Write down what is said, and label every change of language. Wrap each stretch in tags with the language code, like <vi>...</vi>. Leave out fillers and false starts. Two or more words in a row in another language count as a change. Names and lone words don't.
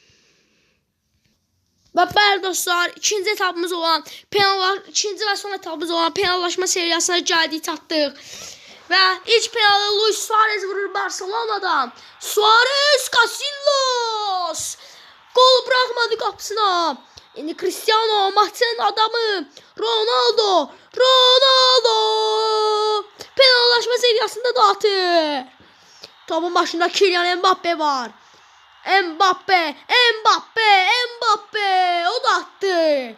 <az>Və bəli dostlar, ikinci etapımız olan ikinci və son etapımız olan penallaşma seriyasına gəldik, çatdıq. Və ilk penaltı Luis Suarez vurur Barcelona'dan.</az> <tr>Suarez, Casillas gol bırakmadı qapısına.</tr> <az>İndi Cristiano maçın adamı. Ronaldo penallaşma seriyasında dağıtır. Topun başında Kylian Mbappe var.</az> <tr>Mbappe o da attı.</tr>